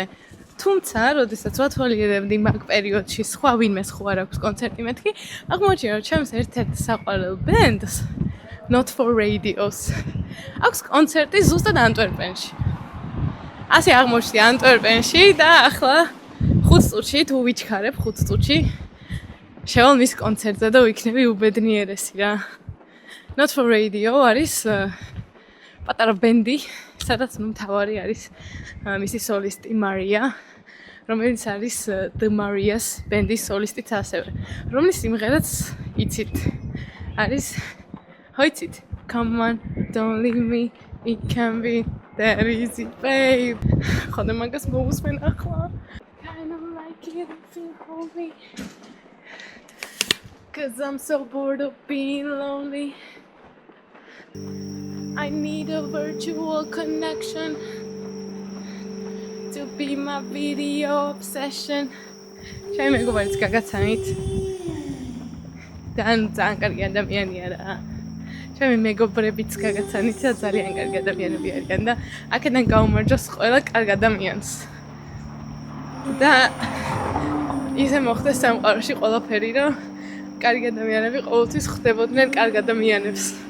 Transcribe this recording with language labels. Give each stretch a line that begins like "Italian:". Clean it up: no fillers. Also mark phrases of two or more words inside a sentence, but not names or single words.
Georgian: თუმცა, როდესაც ვათვალიერებდი მაგ პერიოდში სხვა ვინმეს ხო არ აქვს კონცერტი მეთქი, აღმოჩნდა რომ ჩემს ერთ-ერთ საყვარელ ბენდს Not for Radio-ს აქვს კონცერტი ზუსტად ანტვერპენში. ასე აღმოჩნდა ანტვერპენში და ახლა 5 წუთში თუ ვიჩქარებ 5 წუთში შევალ მის კონცერტზე და ვიქნები უბედნიერესი რა. Not for Radio არის პატარა ბენდი, სადაც ნუ მთავარი არის მისი სოლისტი მარია, რომელიც არის The Marias ბენდის სოლისტიც ასევე, რომლის სიმღერაც იცით.
English: არის hoicit come on don't leave me it can be that easy babe
Georgian: ხოდა მაგას მოусმენ ახლა
English: kind of like it if you hold me cause I'm so bored of being lonely I need a virtual connection to be my video obsession
Georgian: ჩემი მეგობარიც გაგაცანით ძალიან კარგი ადამიანია რა. ჩემი მეგობრებიც გაგაცანით და ძალიან კარგი ადამიანები არიან და აქედან გაუმარჯოს ყველა კარგ ადამიანს. და ისე მოხდეს სამყაროში ყველაფერი, რომ კარგი ადამიანები ყოველთვის ხდებოდნენ კარგ ადამიანებს.